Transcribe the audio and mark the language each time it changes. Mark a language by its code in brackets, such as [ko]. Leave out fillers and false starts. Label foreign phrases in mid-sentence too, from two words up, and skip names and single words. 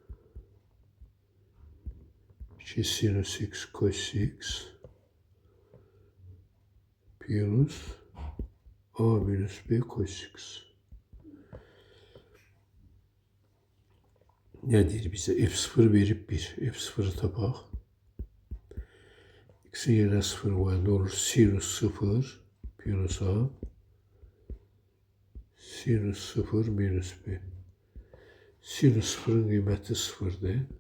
[az] 2 sinüs x cos x plus a minus b cos x. Ne deyir bizə? F0 verib 1. F0'ı tapaq. X'in yerine 0 qoyanda olur. Sinüs 0 plus a. Sinüs 0 minus b. Sinüs 0'ın qiyməti 0'dır.